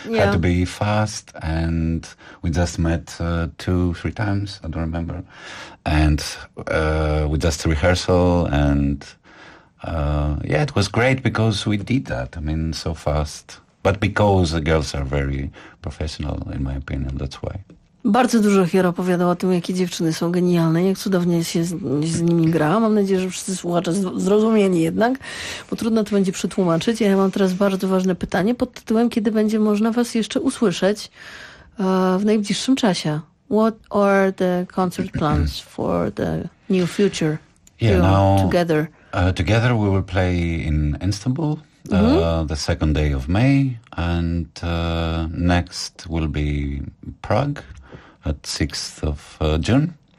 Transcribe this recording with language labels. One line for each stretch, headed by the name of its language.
English: had to be fast, and we just met two, three times, I don't remember, and we just rehearsal, and yeah, it was great because we did that, I mean, so fast, but because the girls are very professional, in my opinion, that's why.
Polish: Bardzo dużo Hier opowiadał o tym, jakie dziewczyny są genialne, jak cudownie się z nimi gra. Mam nadzieję, że wszyscy słuchacze zrozumieli jednak, bo trudno to będzie przetłumaczyć. Ja mam teraz bardzo ważne pytanie pod tytułem, kiedy będzie można was jeszcze usłyszeć w najbliższym czasie?
English: What are the concert plans for the new future? Yeah, now, together? Together we will play in Istanbul. The second day of May, and next will be Prague at 6th of June.